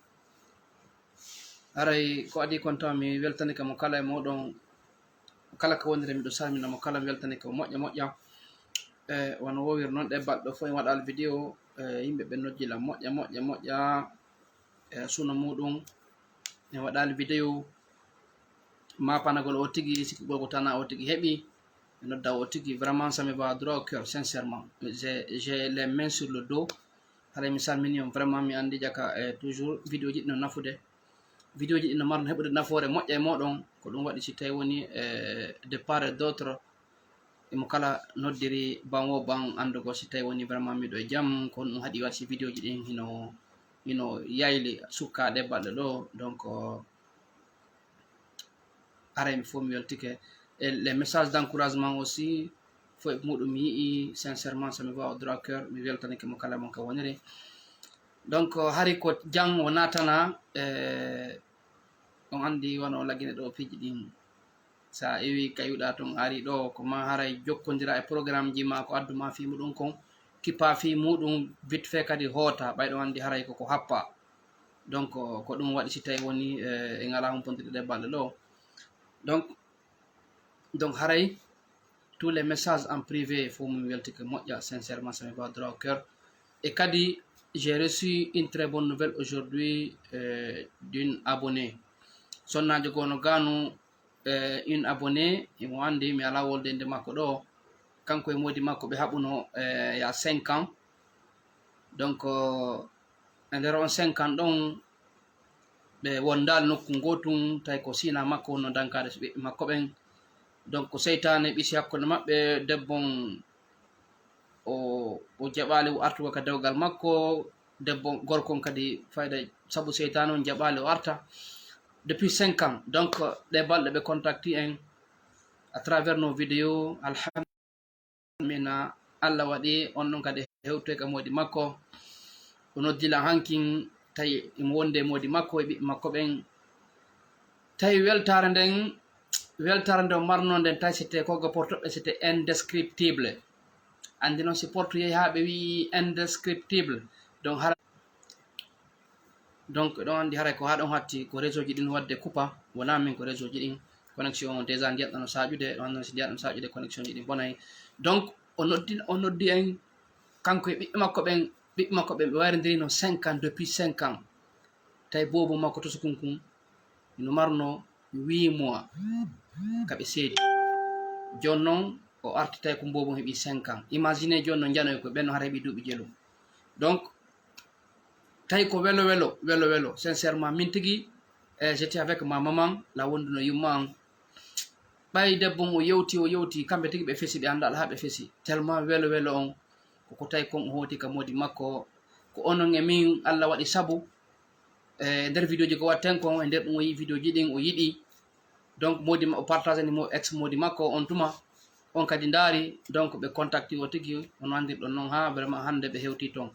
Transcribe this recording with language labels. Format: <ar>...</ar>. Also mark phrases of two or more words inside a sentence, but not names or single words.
<ff>Haray ko adi kon taw mi weltani ka mo kala e moɗon, kala ka wonire miɗo salmina mo kala mi weltani ka moƴƴa moƴƴa. Wono wowir noon ɗe balɗe fof en waɗal vidéo yimɓe ɓe nojjila moƴƴa suno muɗum en waɗali vidéo mapanagol o tigui sikkugol ko tana o tigui heeɓi e nodda o tigui</ff> <fr>vraiment ça me va droit au cœur sincèrement. J'ai les mains sur le dos.</fr> <ff>Haray mi salmini on vraiment mi andi jaka toujours vidéo ji ɗi no nafude, vidéo ji ɗi no marno heɓude nafoore moƴƴa e moɗon, ko ɗum waɗi si tawi woni</ff> <fr>de part et d'autre</fr> <ff>emo kala noddiri ban wo ban andugo si tawi woni vraiment miɗo e jaam, ko ɗum haɗi wasi vidéo ji ɗin hino yayli sukkaɗe balɗe ɗo. Donc aray mi fof mi weltike</ff> <fr>et les messages d'encouragement aussi</fr> <ff>fof e muɗum mi yii</ff> <fr>sincèrement ça me va au droit cœur.</fr> <ff>Mi weltanike mo kala mon ka woniri. Donc hari ko jang o natana on andi wono laggine ɗo piiji ɗin, sa ewi kayuɗa ton ari ɗo ko ma haray jokkodira e programme ji ma ko adduma fi muɗum kon, kippa fi muɗum vite fait kadi hoota ɓayɗo andi haray koko happa. Donc ko ɗum waɗi si tawi woni e ngala humpondirɗe ɗe balɗe ɗo.</ff> <fr>Donc haray tous les messages en privé faut</fr> <ff>mi weltike moƴƴa</ff> <fr>sincèrement ça me va droit au cœur.</fr> <ff>Et kadi</ff> <fr>j'ai reçu une très bonne nouvelle aujourd'hui d'une abonnée</fr> <ff>sonnajo gono ganu,</ff> <fr>une abonnée</fr> <ff>imo andi mi ala wolde nde makko ɗo, kanko e modi makko ɓe haɓuno ya 5 ans. Donc e nder on 5 ans ɗon ɓe wondali nokku gotum tawi ko sina makko wonno dankade so ɓiɓɓe makko ɓen. Donc ko seytane ɓisi hakkude maɓɓe, debbon o jaɓali o artugo ka dewgal makko, debbo gorkon kadi fayda saabu seytane on jaɓali o arta</ff> <fr>depuis 5 ans.</fr> <ff>Donc ɗe balɗe ɓe contacti en</ff> <fr>à travers nos vidéos.</fr> <ff>Alhamdulillah, Allah waɗi on ɗon kadi hewtoy ka modi makko, o noddila hankin tawi imo wonde e modi makko e ɓiɓɓe makko ɓen. Tawi weltare nden o marno nden tawi c'était koga portoɓe</ff> <fr>c'était indescriptible.</fr> <ff>Andi noon si porto yeehi ha ɓe wi indescriptible, donc ɗon andi haray ko ha ɗon hatti ko réseau ji ɗin wadde coupa, wona min ko réseau ji ɗin connexion déjà ndiyatɗo no saƴude, ɗon noon si ndiyatɗo no saƴude connexion ji ɗin bonayi. Donc o noddi en kanko e ɓiɓɓe makko ɓen ɓe wayrodirino 5 ans,</ff> <fr>depuis 5 ans.</fr> <ff>Tawi bobo makko to sukunkun ino marno 8 mois kaɓe seedi. Joni noon o arti tawi ko bobo heeɓi 5 ans. Imaginez joni no janoy ko ɓenno hara heeɓi duuɓi jeelu. Donc tawi ko welo sincèrement min tigui</ff> <fr>j'étais avec ma maman,</fr> <ff>la wonduno yumma an, ɓay debbo o yewti kamɓe tigui ɓe fesi, ɓe andal ha ɓe fesi tellement welo on koko tawi kon o hoti ka modi makko. Ko onon e min Allah waɗi saabu nder vidéo ji ko watten kon, e nder ɗum o yi vidéo ji ɗin o yiɗi, donc modi o partagé nimo ex modi makko on tuma, on kadi daari, donc ɓe contacti o tigui on andirɗon noon ha vraiment hande ɓe hewti toon.</ff>